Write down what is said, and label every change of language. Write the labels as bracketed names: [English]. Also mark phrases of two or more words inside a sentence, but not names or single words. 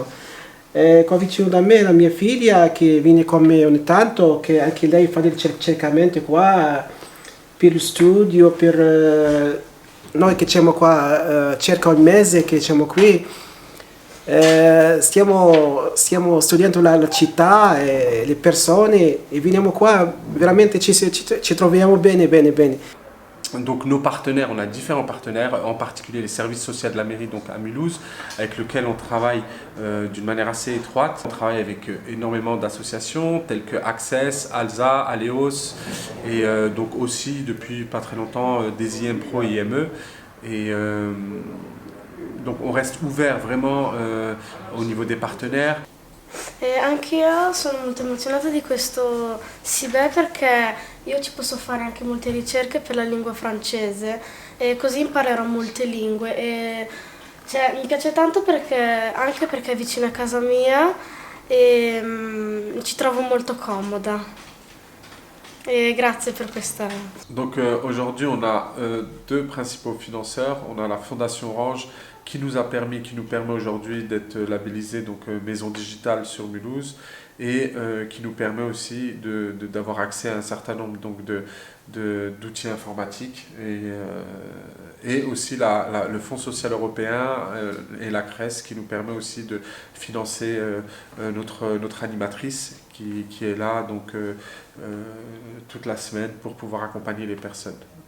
[Italian] Qua vicino da me la mia figlia che viene con me ogni tanto, che anche lei fa del cercamento qua per lo studio, per noi che siamo qua circa un mese che siamo qui. Stiamo studiando la città e le persone e veniamo qua, veramente ci troviamo bene. [French] Donc nos partenaires, on a différents partenaires, en particulier les services sociaux de la mairie donc à Mulhouse, avec lesquels on travaille d'une manière assez étroite. On travaille avec énormément d'associations telles que Access, ALSA, Aleos et donc aussi depuis pas très longtemps des IM Pro et IME. Et donc on reste ouvert vraiment au niveau des partenaires. [Italian] Anch'io sono molto emozionata di questo SIBE perché io ci posso fare anche molte ricerche per la lingua francese e così imparerò molte lingue e Cioè, mi piace tanto anche perché è vicino a casa mia e ci trovo molto comoda. Et grazie per questa. [French] Donc aujourd'hui, on a deux principaux financeurs. On a la Fondation Orange qui nous permet aujourd'hui d'être labellisé donc maison digitale sur Mulhouse et qui nous permet aussi d'avoir accès à un certain nombre donc d'outils informatiques et aussi le Fonds social européen et la CRES qui nous permet aussi de financer notre animatrice qui est là donc toute la semaine pour pouvoir accompagner les personnes.